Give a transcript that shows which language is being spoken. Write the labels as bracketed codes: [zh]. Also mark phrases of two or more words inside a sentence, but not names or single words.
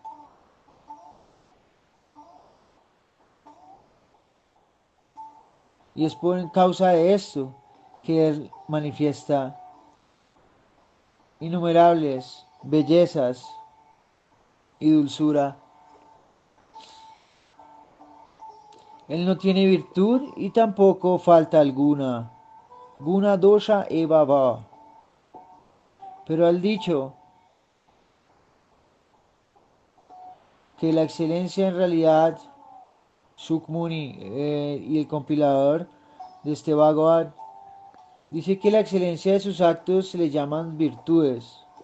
[es] Y es por causa de esto que Él manifiesta innumerables bellezas y dulzura. Él no tiene virtud y tampoco falta alguna. [sa] Guna dosha eva va. [es] Pero al dicho que la excelencia en realidad, Sukmuni y el compilador de este Bhagavad, dice que la excelencia de sus actos se le llaman virtudes.